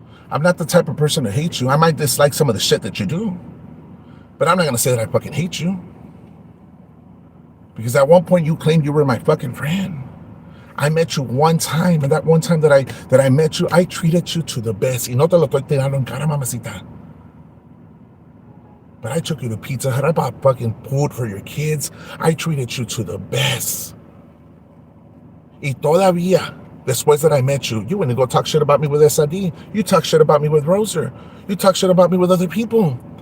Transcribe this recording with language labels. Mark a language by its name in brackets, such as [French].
[English] I'm not the type of person to hate you. I might dislike some of the shit that you do. But I'm not going to say that I fucking hate you. Because at one point you claimed you were my fucking friend. I met you one time, and that one time that I met you, I treated you to the best. [Spanish] Y no te lo estoy tirando en cara, mamacita. [English] But I took you to Pizza Hut. I bought fucking food for your kids. I treated you to the best. [Spanish] Y todavía, después [English] that I met you, you went to go talk shit about me with SID. You talk shit about me with Roser. You talk shit about me with other people.